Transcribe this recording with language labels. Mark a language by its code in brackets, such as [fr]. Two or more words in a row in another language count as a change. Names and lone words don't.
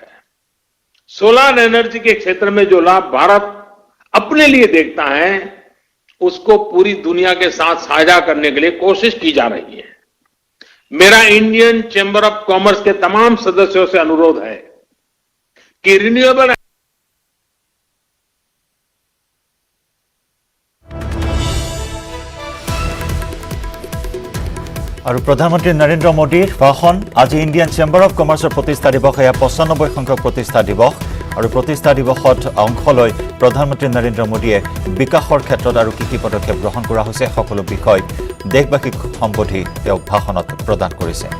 [hi] सोलर एनर्जी के क्षेत्र में जो लाभ भारत अपने लिए देखता है, उसको पूरी दुनिया के साथ साझा करने के लिए कोशिश की जा रही है। मेरा इंडियन चैंबर ऑफ कॉमर्स के तमाम सदस्यों से अनुरोध है कि रिन्यूएबल [as] আৰু প্ৰধানমন্ত্ৰী নৰেন্দ্ৰ মোদীৰ ভাষণ আজি ইণ্ডিয়ান চেম্বাৰ অফ কমাৰ্চৰ প্ৰতিষ্ঠা দিৱস এয়া 95 সংখ্যক প্ৰতিষ্ঠা দিৱস আৰু প্ৰতিষ্ঠা দিৱসত অংশ লৈ প্ৰধানমন্ত্ৰী নৰেন্দ্ৰ মোদীয়ে বিকাশৰ ক্ষেত্ৰত আৰু কি পদক্ষেপ গ্ৰহণ কৰা হৈছে সকলো বিষয় দেশবাসীক সম্বোধি তেওঁ ভাষণত প্ৰদান কৰিছে।